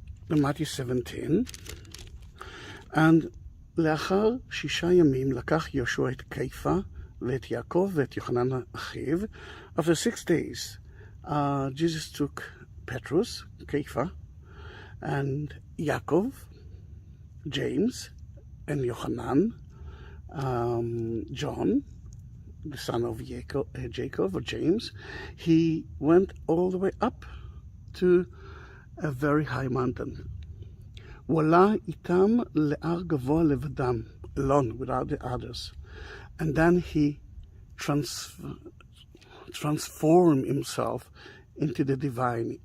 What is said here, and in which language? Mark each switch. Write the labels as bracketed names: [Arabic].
[English] Matthew 17, and [Hebrew] לאחר 6 ימים לקח יהושע את קייפה ואת יעקב ואת יוחנן אחיו. [English] After 6 days, Jesus took Petrus, Kepha, and Yaakov, James, and Yohanan, John, the son of Jacob, or James, he went all the way up to a very high mountain. [Hebrew] הוא עלה איתם להר גבוה לבדם, [English] alone, without the others. And then he transformed himself into the divine.